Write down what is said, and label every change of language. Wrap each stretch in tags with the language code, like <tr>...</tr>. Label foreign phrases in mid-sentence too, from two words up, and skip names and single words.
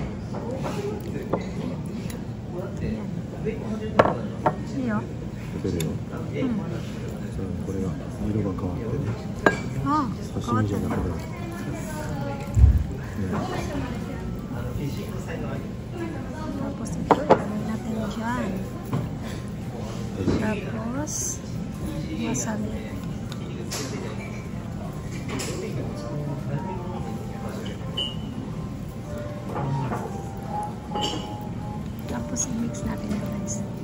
<tl>Iyo.</tl> <ja>出るよ。これが色が変わってね。刺身じゃなくて。</ja> <tl>Tapos ito, ilagay natin dyan. Tapos, wasabi. Tapos, i-mix natin guys.</tl>